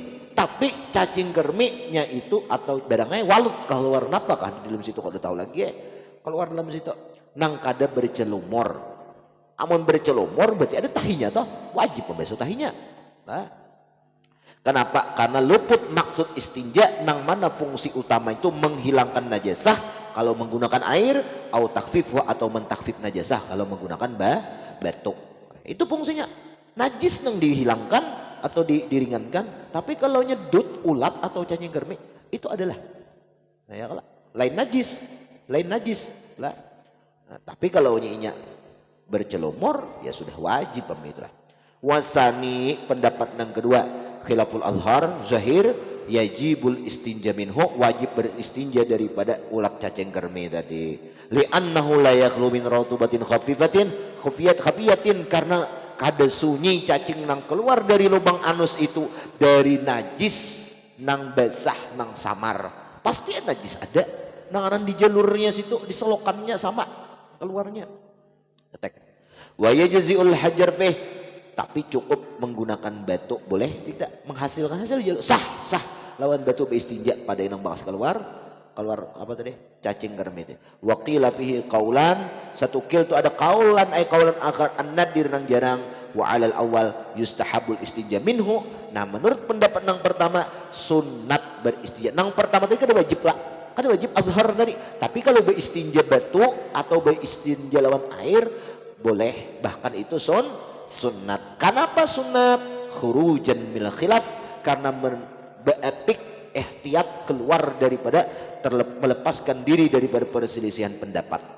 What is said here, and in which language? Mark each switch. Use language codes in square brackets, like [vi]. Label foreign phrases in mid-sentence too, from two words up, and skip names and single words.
[bjn] Tapi cacing kerminya itu atau barangnya walut keluar napa kan di dalam situ kada tahu lagi ya. Keluar dalam situ nang kada bercelumur. Amun bercelumur berarti ada tahinya toh, wajib membasuh tahinya. Nah, kenapa? Karena luput maksud istinja nang mana fungsi utama itu menghilangkan najasah kalau menggunakan air, atau takhfif atau mentakfif najasah kalau menggunakan batu. Itu fungsinya. Najis nang dihilangkan atau diringankan, tapi kalau nyedut ulat atau cacing kermi itu adalah nah, ya, lain najis lah. Nah, tapi kalau nyinya bercelumur ya sudah wajib pemitra. [ar] والثاني [bjn] pendapat yang kedua [ar] خلاف الأظهر ظاهر يجب الاستنجاء منه, [bjn] wajib beristinja daripada ulat cacing kermi tadi. [ar] لأنه لا يخلو من رطوبة خفية [bjn] karena kada sunyi cacing nang keluar dari lubang anus itu dari najis nang basah nang samar. Pasti najis ada nang di jalurnya situ diselokannya sama keluarnya. Ketek. [ar] ويجزئ الحجر فيه, [bjn] tapi cukup menggunakan batu, boleh tidak menghasilkan hasil jalur sah lawan batu beristinja pada inang bakas keluar apa tadi cacing kermi itu. [ar] وقيل فيه قولان, [bjn] satu kil itu ada [ar] قولا أي قولا آخر النادر [bjn] nang jarang, [ar] وعلى الأول يستحب الاستنجاء منه. [bjn] Nah menurut pendapat nang pertama sunat beristinja. Nang pertama tadi kada wajib lah, kada wajib azhar tadi, tapi kalau beristinja batu atau beristinja lawan air boleh, bahkan itu sunat. Kenapa sunat? [ar] خروجا من الخلاف, [bjn] karena beepik ihtiyat keluar daripada melepaskan diri daripada perselisihan pendapat.